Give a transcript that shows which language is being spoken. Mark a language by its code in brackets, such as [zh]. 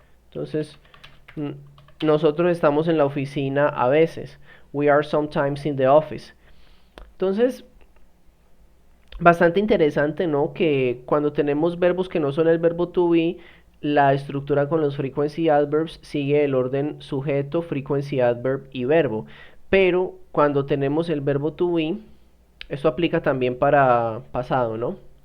[es] Entonces, nosotros estamos en la oficina a veces. [en] We are sometimes in the office. [es] Entonces, bastante interesante, ¿no? Que cuando tenemos verbos que no son el verbo [en] to be, [es] la estructura con los frequency adverbs sigue el orden sujeto, frequency adverb y verbo. Pero cuando tenemos el verbo [en] to be, [es] esto aplica también para pasado, ¿no?